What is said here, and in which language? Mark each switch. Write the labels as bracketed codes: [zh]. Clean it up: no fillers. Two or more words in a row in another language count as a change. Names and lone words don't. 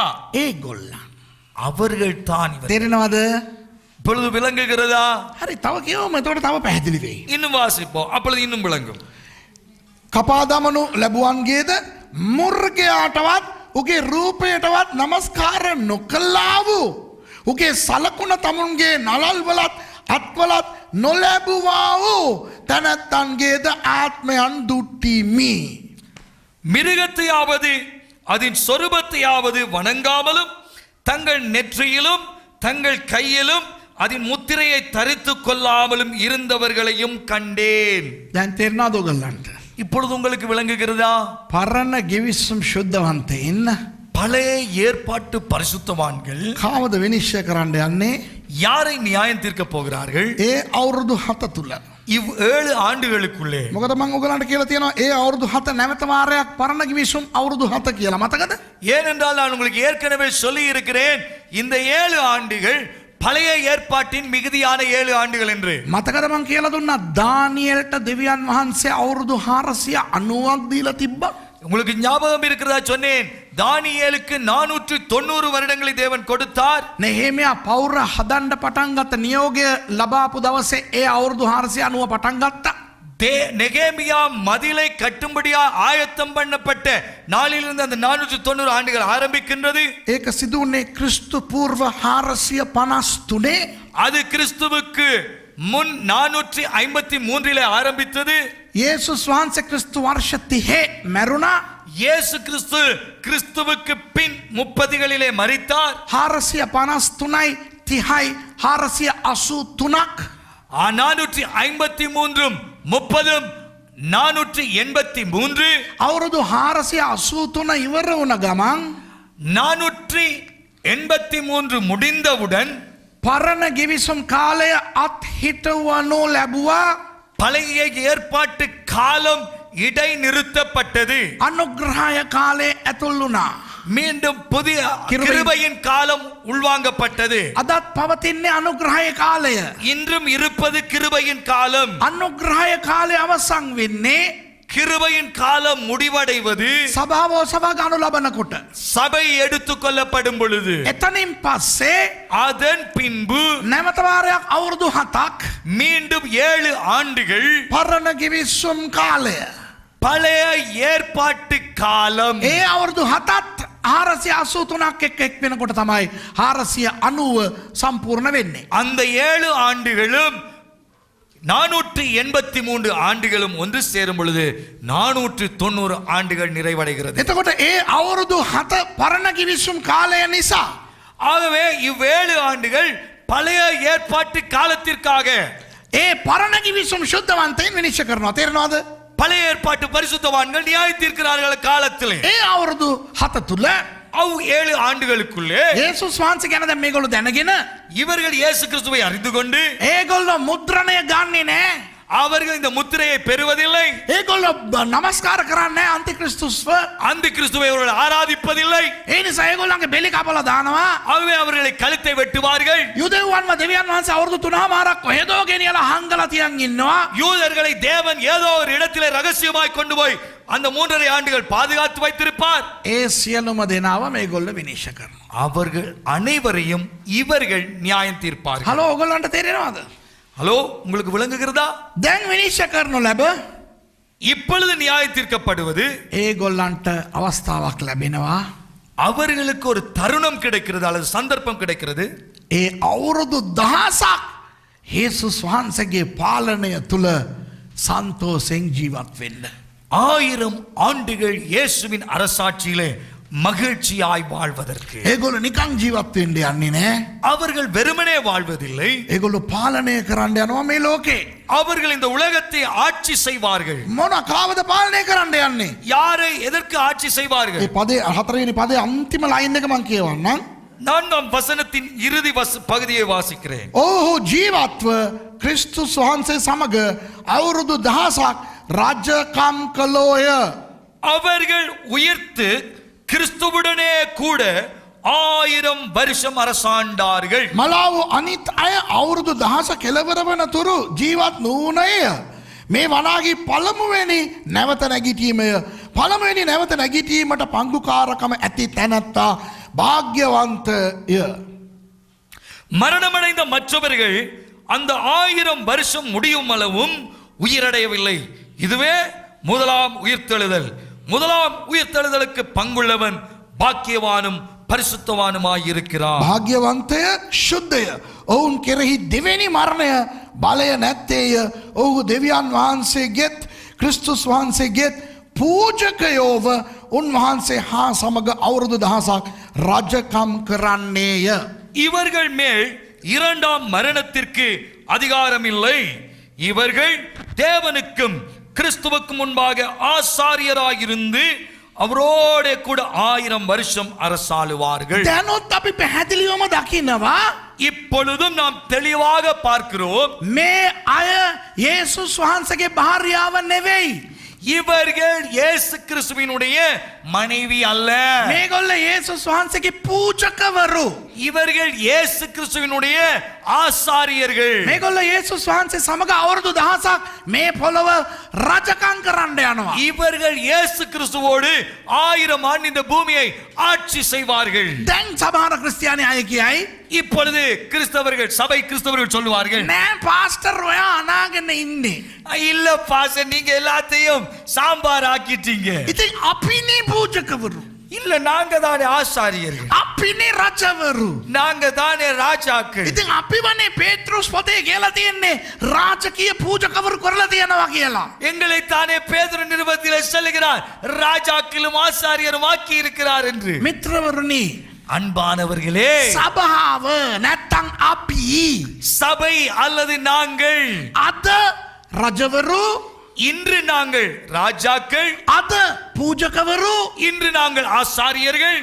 [si] ඒගොල්ලන් [ta] அவர்கள் தான். [si] තේරෙනවද? [ta] இப்பொழுது விளங்குகிறதா? [si] හරි තව කියවම එතකොට තව පැහැදිලි වෙයි. [ta] இன்னும் வாசிப்போம், அப்பொழுது இன்னும் விளங்கும். [si] කපා දමනු ලැබුවන්ගේද මුර්ගයාටවත් උගේ රූපයටවත් නමස්කාර නොකළා වූ උගේ සලකුණ තමුන්ගේ නලල් වලත් අත්වලත් නොලැබුවා වූ තැනැත්තන්ගේද ආත්මයන් දුට්ටිමි. [ta] மிருகத்தையாவது அதன் சொரூபத்தையாவது வணங்காமலும் தங்கள் நெற்றியிலும் தங்கள் கையிலும் அதன் முத்திரையை தரித்து கொள்ளாமலும் இருந்தவர்களையும் கண்டேன். [si] දැන් තේරෙනවද ඔයගොල්ලන්ට? [ta] இப்பொழுது உங்களுக்கு விளங்குகிறதா? [si] පරණ ගිවිසුම් ශුද්ධවන්තයින් [ta] பழைய ஏற்பாட்டு பரிசுத்தவான்கள் [si] කාවද විනිශ්චය කරන්න යන්නේ? [ta] யாரை நியாயம் தீர்க்க போகிறார்கள்? [si] ඒ අවුරුදු 7 තුල. [ta] இவ் 7 ஆண்டுகளுக்குள்ளே. [si] මොකද මම ඔයගලන්ට කියලා තියෙනවා ඒ අවුරුදු 7 නැවත වාරයක් පරණ ගිවිසුම් අවුරුදු 7 කියලා. මතකද? [ta] ஏனென்றால் நான் உங்களுக்கு ஏற்கனவே சொல்லி இருக்கிறேன், இந்த 7 ஆண்டுகள் பழைய ஏற்பாட்டின் மிகுதியான 7 ஆண்டுகள் என்று. [si] මතකද මං කියලා දුන්නා දානියෙල්ට දෙවියන් වහන්සේ අවුරුදු 490ක් දීලා තිබ්බා. [ta] உங்களுக்கு ஞாபகம் இருக்கிறதா? சொன்னேன், தானியேலுக்கு 490 வருடங்களை தேவன் கொடுத்தார். [si] නෙහෙමියා පෞර හදන්න පටන් ගත්ත නියෝගය ලබාපු දවසේ ඒ අවුරුදු 490 පටන් ගත්තා. [ta] நெகேமியா மதிலை கட்டும்படியா ஆயத்தம் பண்ணப்பட்ட நாளிலிருந்து அந்த 490 ஆண்டுகள் ஆரம்பிக்கின்றது. [si] ඒක සිදුුනේ ක්‍රිස්තු පූර්ව 453. [ta] அது கிறிஸ்துவுக்கு முன் 453 ஆரம்பித்தது. [si] යේසුස් වහන්සේ ක්‍රිස්තු වර්ෂ 30 මැරුණා. [ta] இயேசு கிறிஸ்து கிறிஸ்துவுக்கு பின் 30களிலே மரித்தார். [si] 453යි 30යි 483ක් 453 30 483 අවුරුදු 483 ඉවර වුණ ගමන් [ta] 483 முடிந்தவுடன் [si] පරණ ගිවිසුම් කාලය අත්හිටවනු ලැබුවා. [ta] பழைய ஏற்பாட்டு காலம் இடைநிறுத்தப்பட்டது. [si] අනුග්‍රහය කාලේ ඇතුල් වුණා. [ta] மீண்டும் புதிய கிருபையின் காலம் உள்வாங்கப்பட்டது. [si] අදත් පවතින්නේ අනුග්‍රහය කාලය. [ta] இன்றும் இருப்பது கிருபையின் காலம். [si] අනුග්‍රහය කාලය අවසන් වෙන්නේ [ta] கிருபையின் காலம் முடிவடைவது [si] සභාව ඔසවා ගනු ලබනකොට. [ta] சபை எடுத்துக் கொள்ளப்படும் பொழுது. [si] එතනින් පස්සේ [ta] அதன் பின்பு [si] නැවත වාරයක් අවුරුදු 7ක් [ta] மீண்டும் 7 ஆண்டுகள் [si] පරණ ගිවිසුම් කාලය. [ta] பழைய ஏற்பாட்டு காலம். [si] ඒ අවුරුදු 7ත් 483ක් එක් වෙනකොට තමයි 490 සම්පූර්ණ වෙන්නේ. [ta] அந்த 7 ஆண்டுகளும் 483 ஆண்டுகளும் ஒன்று சேரும் பொழுது 490 ஆண்டுகள் நிறைவடைகிறது. [si] එතකොට ඒ අවුරුදු 7 පරණ ගිවිසුම් කාලය නිසා [ta] ஆகவே இவ்வேழு ஆண்டுகள் பழைய ஏற்பாட்டு காலத்திற்காக [si] ඒ පරණ ගිවිසුම් ශුද්ධවන්තයින් විනිශ්චය කරනවා. තේරෙනවද? [ta] பழைய ஏற்பாட்டு பரிசுத்தவான்கள் நியாய தீர்க்கிறார்கள் காலத்திலே. [si] ඒ අවුරුදු 7 තුල [ta] அவ் 7 ஆண்டுகளுக்குள்ளே [si] යේසුස් වහන්සේ ගැන දැන් මේගොල්ලෝ දැනගෙන [ta] இவர்கள் இயேசு கிறிஸ்துவை அறிந்து கொண்டு [si] ඒගොල්ලෝ මුද්‍රණය ගන්නෙ නෑ. [ta] அவர்கள் இந்த முத்திரையை பெறுவதில்லை. [si] ඒගොල්ලෝ නමස්කාර කරන්නේ අන්තික්‍රිස්තුස්ව. [ta] அந்த கிறிஸ்துவை அவர்கள் ஆராதிப்பதில்லை. [si] ඒ නිසා ඒගොල්ලන්ගේ බෙලි කපලා දානවා. [ta] ஆகவே அவர்களை கழுத்தை வெட்டுவார்கள். [si] යුදෙව්වන්ව දෙවියන් වහන්සේ අවුරුදු 3මාරක් කොහෙදෝ ගෙනියලා හංගලා තියන් ඉන්නවා. [ta] யூதர்களை தேவன் ஏதோ ஒரு இடத்திலே ரகசியமாய் கொண்டு போய் அந்த 3.5 ஆண்டுகள் பாதுகாத்து வைத்திருப்பார். [si] ඒ සියලුම දෙනාව මේගොල්ලෝ විනිශ්චය කරනවා. [ta] அவர்கள் அனைவரையும் இவர்கள் நியாயம் தீர்ப்பார்கள். [si] හලෝ ඔයගොල්ලන්ට තේරෙනවද? [ta] ஹலோ, உங்களுக்கு விளங்குகிறதா? [si] දැන් විනිශ්චය කරනු ලැබ [ta] இப்பொழுது நியாய தீர்க்கப்படுவது [si] ඒගොල්ලන්ට අවස්ථාවක් ලැබෙනවා. [ta] அவர்களுக்கு ஒரு தருணம் கிடைக்கிறது அல்லது சந்தர்ப்பம் கிடைக்கிறது. [si] ඒ අවුරුදු 1000ක් යේසුස් වහන්සේගේ පාලනය තුල සන්තෝෂෙන් ජීවත් වෙන්න. [ta] 1000 ஆண்டுகள் இயேசுவின் அரசாட்சியிலே மகிழ்ச்சியாய் வாழ்வதற்கு [si] ඒගොල්ලෝ නිකන් ජීවත් වෙන්න යන්නේ නෑ. [ta] அவர்கள் வெறுமனே வாழ்வதில்லை. [si] ඒගොල්ලෝ පාලනය කරන්න යනවා මේ ලෝකේ. [ta] அவர்கள் இந்த உலகத்தை ஆட்சி செய்வார்கள். [si] මොන කාවද පාලනය කරන්න යන්නේ? [ta] யாரை எதற்கு ஆட்சி செய்வார்கள்? [si] ඒ පදේ 4වෙනි පදේ අන්තිම ලයින් එක මම කියවන්නම්. [ta] 4ஆம் வசனத்தின் இறுதி பகுதியை வாசிக்கிறேன். [si] ඔහු ජීවත්ව ක්‍රිස්තුස් වහන්සේ සමග අවුරුදු 1000ක් රාජ්‍යකම් කළෝය. [ta] அவர்கள் உயிர்த்து கிறிஸ்துவுடனே கூட 1000 வருஷம் அரசாண்டார்கள். [si] මලාව අනිත් අය අවුරුදු 1000 කෙලවර වන තුරු ජීවත් නොවුණේය. මේ වනාගේ පළමුවෙනි නැවත නැගිටීමය. පළමුවෙනි නැවත නැගිටීමට පංගුකාරකම ඇති තැනැත්තා භාග්‍යවන්තය. [ta] மரணமடைந்த மற்றவர்கள் அந்த 1000 வருஷம் முடியும் அளவும் உயிரடையவில்லை. இதுவே முதலாம் உயிர்த்தெழுதல். முதலாம் உயிர்த்தெழுதலுக்கு பங்குள்ளவன் பாக்கியவானும் பரிசுத்தவானுமாய் இருக்கிறான். [si] භාග්‍යවන්තය ශුද්ධය. ඔවුන් කෙරෙහි දෙවෙනි මරණය බලය නැත්තේය. ඔහු දෙවියන් වහන්සේගෙත් ක්‍රිස්තුස් වහන්සේගෙත් පූජකයෝව උන්වහන්සේ හා සමග අවුරුදු 1000ක් රජකම් කරන්නේය. [ta] இவர்கள் மேல் 2ஆம் மரணத்திற்கு அதிகாரம் இல்லை. இவர்கள் தேவனுக்கும் கிறிஸ்துவுக்கும் முன்பாக ஆசாரியராயிருந்து அவரோட கூட 1000 வருஷம் அரசாளுவார்கள். [si] දැනොත් අපි පැහැදිලිවම දකිනවා [ta] இப்பொழுதும் நாம் தெளிவாக பார்க்கிறோம். [si] මේ අය යේසුස් වහන්සේගේ භාර්යාව නෙවෙයි. [ta] இவர்கள் இயேசு கிறிஸ்துவினுடைய மனைவி அல்ல. [si] මේගොල්ල යේසුස් වහන්සේගේ පූජකවරු. [ta] இவர்கள் இயேசு கிறிஸ்துவினுடைய ஆசாரியர்கள். [si] මේගොල්ල යේසුස් වහන්සේ සමග අවුරුදු 1000ක් මේ පොළව රජකම් කරන්න යනවා. [ta] இவர்கள் இயேசு கிறிஸ்துவோடு 1000 ஆண்டு இந்த பூமியை ஆட்சி செய்வார்கள். [si] දැන් සමහර ක්‍රිස්තියානි අය කියයි [ta] இப்பொழுது கிறிஸ்தவர்கள் சபை கிறிஸ்தவர்கள் சொல்லுவார்கள், [si] නෑ පාස්ටර් ඔයා අනාගෙන ඉන්නේ. [ta] இல்ல பாஸ்டர், நீங்க எல்லாத்தையும் சாம்பார் ஆக்கிட்டீங்க. [si] ඉතින් අපිනේ පූජකවරු. [ta] இல்ல, நாங்க தானே ஆசாரியர்கள், [si] අපිනේ රජවරු. [ta] நாங்க தானே ராஜாக்கள். [si] ඉතින් අපිවනේ පේත්‍රුස් පොතේ කියලා තියෙන්නේ රාජකීය පූජකවරු කරලා තියෙනවා කියලා. [ta] எங்களை தானே பேதுரு நிருபத்திலே சொல்லுகிறார், ராஜாக்களும் ஆசாரியரும் ஆக்கி இருக்கிறார் என்று. [si] මිත්‍රවරුනි, [ta] அன்பானவர்களே, [si] සභාව නැත්තම් අපි [ta] சபை அல்லது நாங்கள் [si] අද රජවරු, [ta] இன்று நாங்கள் ராஜாக்கள், [si] අද පූජකවරු, [ta] இன்று நாங்கள் ஆசாரியர்கள்,